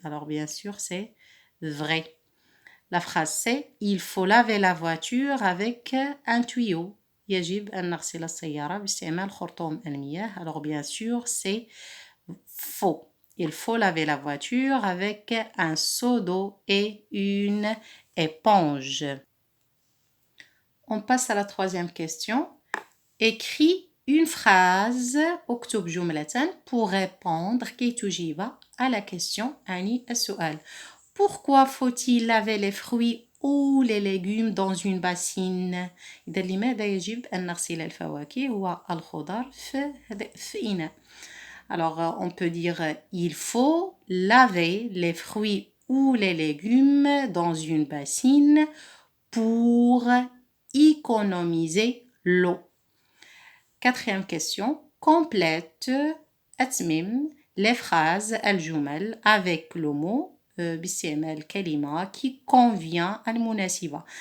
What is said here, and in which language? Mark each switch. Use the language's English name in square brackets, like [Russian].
[French] Alors bien sûr, c'est vrai. La phrase c'est il faut laver la voiture avec un tuyau. [Arabic] يجب أن نغسل السيارة باستعمال خرطوم المياه. [French] Alors bien sûr, c'est faux. Il faut laver la voiture avec un seau d'eau et une éponge. On passe à la troisième question. Écris une phrase [Arabic] اكتب جملة [French] pour répondre [Arabic] كي تجيب [French] à la question [Arabic] أعني السؤال. [French] Pourquoi faut-il laver les fruits ou les légumes dans une bassine. [Arabic] إذا لماذا يجب أن نغسل الفواكه والخضار في إناء. [French] Alors, on peut dire il faut laver les fruits ou les légumes dans une bassine pour économiser l'eau. Quatrième question, complète [Arabic] أتمم [French] les phrases [Arabic] الجمل [French] avec le mot [Arabic] باستعمال كلمة [French] qui convient [Arabic] المناسبة.